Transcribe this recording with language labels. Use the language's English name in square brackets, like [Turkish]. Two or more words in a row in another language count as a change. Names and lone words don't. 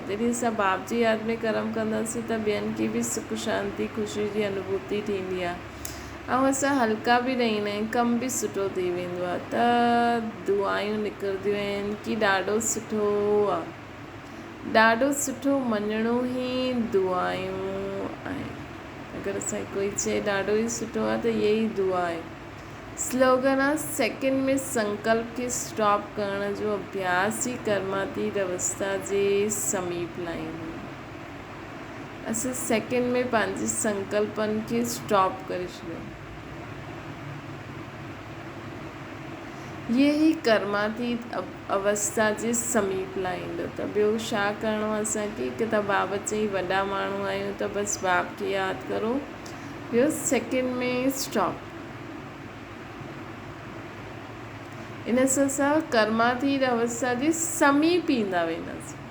[Sindhi] जॾहिं असां बाप जी यादि में कर्म कंदासीं त ॿियनि खे बि सुख शांती ख़ुशी जी अनुभूति थींदी आहे ऐं असां हल्का बि रहंदा आहियूं, कमु बि सुठो थी वेंदो आहे त दुआयूं निकिरंदियूं आहिनि कि ॾाढो सुठो आहे। ॾाढो सुठो मञणो ई दुआयूं आहिनि। अगरि असांखे कोई चए ॾाढो ई सुठो आहे त इहा ई दुआ आहे। स्लोगन आहे सेकेंड में संकल्प खे स्टॉप करण जो अभ्यास ही कर्मातीत अवस्था जे समीप लाईंदो। असां सेकेंड में पंहिंजे संकल्पनि खे स्टॉप करे छॾियो। ये ही कर्मातीत अवस्था जे समीप लाईंदो। त ॿियो छा करिणो आहे असांखे? हिकु त बाबा चई वॾा माण्हू आहियूं त बसि बाप खे यादि करो। ॿियो सेकेंड में स्टॉप। इन सां असां कर्मातीत अवस्था जे समीप ईंदा वेंदासीं।